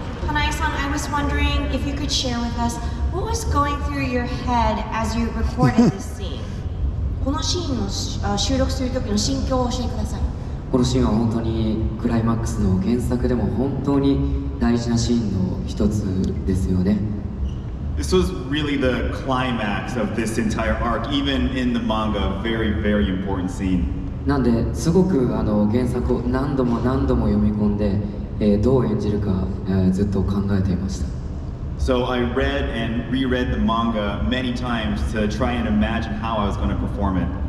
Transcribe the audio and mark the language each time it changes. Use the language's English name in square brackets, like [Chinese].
[English] Hanai-san, I was wondering if you could share with us what was going through your head as you recorded this scene. [Japanese] このシーンの収録する時の心境を教えてください。このシーンは本当にクライマックスの原作でも本当に大事なシーンの一つですよね。 [English] This was really the climax of this entire arc, even in the manga, a very, very important scene. [Japanese] なんですごく原作を何度も何度も読み込んで、どう演じるか、ずっと考えていました。 [English] So I read and reread the manga many times to try and imagine how I was going to perform it.